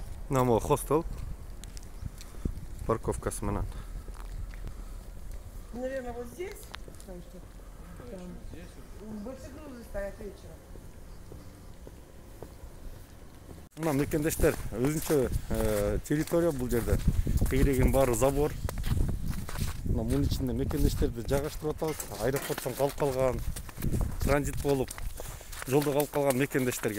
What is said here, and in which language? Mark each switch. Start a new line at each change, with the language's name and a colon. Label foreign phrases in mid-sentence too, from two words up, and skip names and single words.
Kyrgyz: Намо хостел. Парковкасы менен.
Russian: Наверное, вот здесь, потому что там больше грузы стоят вечером.
Kyrgyz: Мына мекендештер өзүнчө территория бул жерде. Тегерегин баары забор. Мына мунун ичинде мекендештерди жайгаштырып атабыз. Аэропорттон калып калган, транзит болуп, жолдо калып калган мекендештерге.